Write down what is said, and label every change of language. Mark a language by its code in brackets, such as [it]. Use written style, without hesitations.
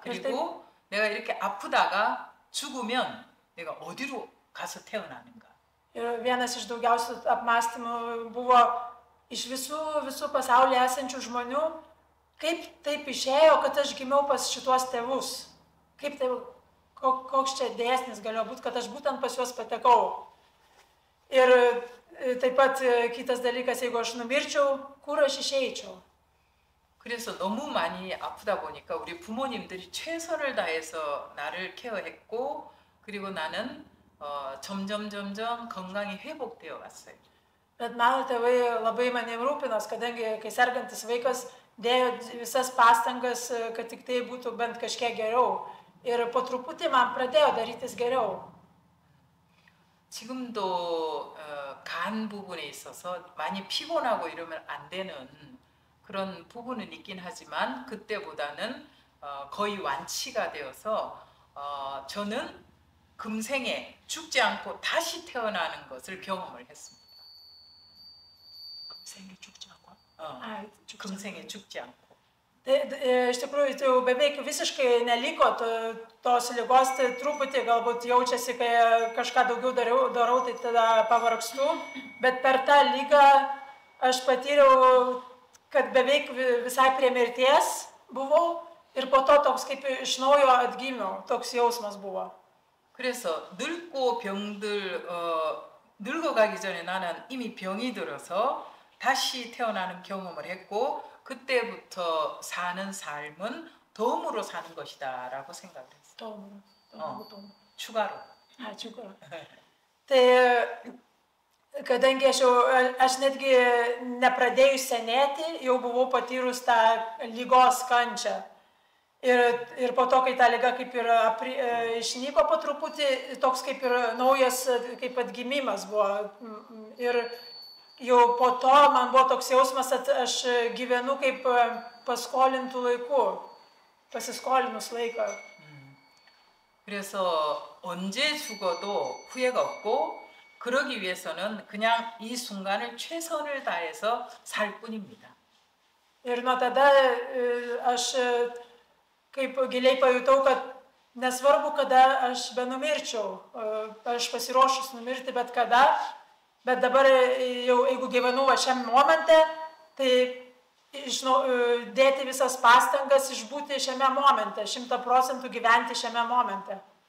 [ko] 그리고 내가 이렇게 아프다가 죽으면 내가 어디로 가서 태어나는가? [lt] Ir vienas iš daugiausių apmąstymų buvo iš visų pasaulyje esančių žmonių, kaip taip išėjo, kad aš gimiau pas šituos tėvus? Kaip tai, koks čia dėsnis galėjo būti, kad aš būtent pas juos patekau? Ir taip pat kitas dalykas, jeigu aš numirčiau, kur aš išeičiau? [ko] 그래서 너무 많이 아프다 보니까 우리 부모님들이 최선을 다해서 나를 케어했고 그리고 나는 점점 건강이 회복되어 갔어요. [lt] Bet mano tėvai labai manim rūpinos, kadangi kai sergantis vaikas dėjo visas pastangas, kad tik tai būtų bent kažkiek geriau. Ir po truputį man pradėjo darytis geriau. [ko] 지금도 간 부분에 있어서 많이 피곤하고 이러면 안 되는 그런 부분은 있긴 하지만 그때보다는 거의 완치가 되어서 저는 금생에 죽지 않고 다시 태어나는 것을 경험을 했습니다. 금생에 죽지 않고? 금생에 죽지 않고. [lt] Iš tikrųjų, tai jau beveik visiškai neliko tos ligos, tai truputį galbūt jaučiasi, kai kažką daugiau darau, tai tada pavargstu, bet per tą lygą aš patyriau, kad beveik visai prie mirties buvau ir po to toks kaip iš naujo atgimiau, toks jausmas buvo. [ko] 그래서 늙어가기 전에 나는 이미 병이 들어서 다시 태어나는 경험을 했고 그때부터 사는 삶은 덤으로 사는 것이다라고 생각을 했어요. 추가로. 추가로. [lt] Tai kadangi aš netgi nepradėjus senėti, jau buvau patyrus tą lygos kančią. Ir po to, kai ta liga kaip ir išnyko po truputį, toks kaip ir naujas kaip atgimimas buvo. Ir jau po to man buvo toks jausmas, kad aš gyvenu kaip paskolintų laikų, pasiskolinus laiką. [ko] 그래서 언제 죽어도 후회가 없고 그러기 위해서는 그냥 이 순간을 최선을 다해서 살 뿐입니다. [lt] Ir nuo tada aš kaip giliai pajutau, kad nesvarbu, kada aš benumirčiau, aš pasiruošus numirti bet kada, bet dabar jau jeigu gyvenu šiam momente, tai dėti visas pastangas išbūti šiame momente, 100% gyventi šiame momente.